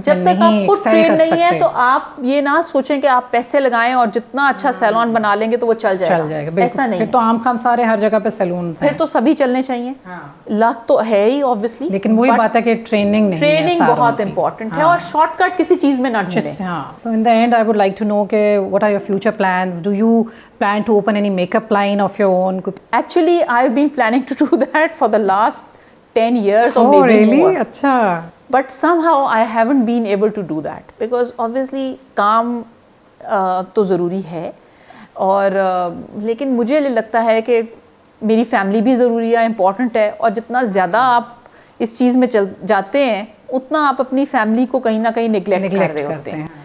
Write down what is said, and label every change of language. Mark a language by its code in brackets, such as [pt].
[ur] جب تک آپ خود ٹرین نہیں ہے تو آپ یہ نہ سوچیں کہ آپ پیسے لگائیں اور جتنا اچھا سیلون بنا لیں گے تو وہ چل جائے گا. ایسا نہیں. پھر تو عام خان سارے ہر جگہ پہ سیلون, پھر تو سبھی چلنے چاہیے. لک تو ہے ہی اوبویسلی, لیکن وہی بات ہے کہ ٹریننگ بہت امپورٹنٹ ہے, اور شارٹ کٹ کسی چیز میں نہ ڈھونڈیں. [en] So in the end I would like to know کہ what are your future plans? Do you plan to open any makeup line of your own? Actually, I've been planning to do that for the last 10 years or maybe really? more. [ur] Achha. [en] But somehow I haven't been able to do that because obviously [ur] کام تو ضروری ہے, اور لیکن مجھے لگتا ہے کہ میری فیملی بھی ضروری ہے, امپورٹنٹ ہے, اور جتنا زیادہ آپ اس چیز میں جاتے ہیں اتنا آپ اپنی فیملی کو کہیں نہ کہیں نگلیکٹ کر رہے ہوتے ہیں.